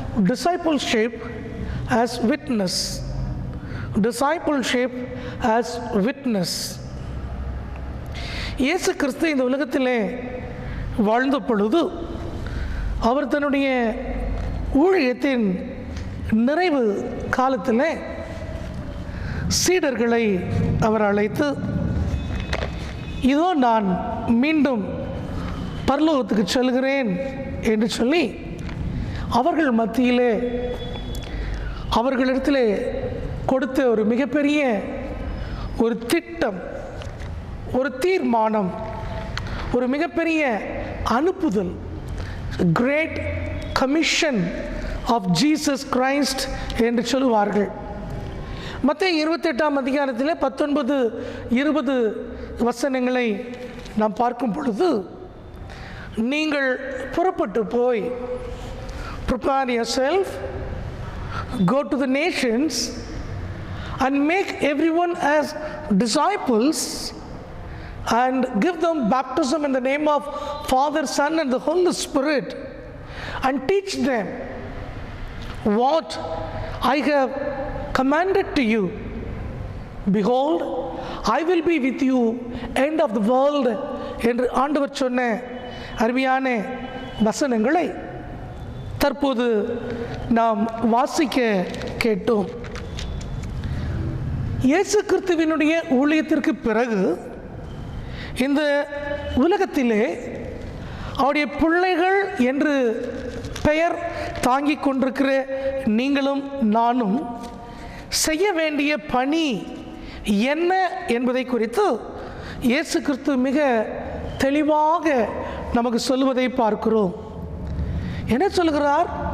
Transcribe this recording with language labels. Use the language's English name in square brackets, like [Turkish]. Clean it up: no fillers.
[English] Discipleship as witness. Discipleship as witness. [Tamil] இயேசு கிறிஸ்து இந்த உலகத்திலே வாழ்ந்த பொழுது அவர் தன்னுடைய ஊழியத்தின் நிறைவு காலத்தில் சீடர்களை அவர் அழைத்து, இதோ நான் மீண்டும் பரலோகத்துக்கு செல்கிறேன் என்று சொல்லி அவர்கள் மத்தியிலே அவர்களிடத்திலே கொடுத்த ஒரு மிகப்பெரிய ஒரு திட்டம், ஒரு தீர்மானம், ஒரு மிகப்பெரிய அனுப்புதல், [English] great commission of Jesus Christ [Tamil] என்று சொல்லுவார்கள். மத்தேயு 28ஆம் அதிகாரத்தில் 19-20 வசனங்களை நாம் பார்க்கும் பொழுது, நீங்கள் புறப்பட்டு போய், [English] prepare yourself, go to the nations and make everyone as disciples and give them baptism in the name of Father, Son and the Holy Spirit, and teach them what I have commanded to you. Behold, I will be with you end of the world [Tamil] என்று ஆண்டவர் சொன்ன அருமையான வசனங்களை தற்போது நாம் வாசிக்க கேட்டோம். இயேசு கிறிஸ்துவினுடைய ஊழியத்திற்கு பிறகு இந்த உலகத்திலே அவருடைய பிள்ளைகள் என்று பெயர் தாங்கிக் கொண்டிருக்கிற நீங்களும் நானும் செய்ய வேண்டிய பணி என்ன என்பதை குறித்து இயேசு கிறிஸ்து மிக தெளிவாக நமக்கு சொல்வதை பார்க்கிறோம். என்ன சொல்கிறார்?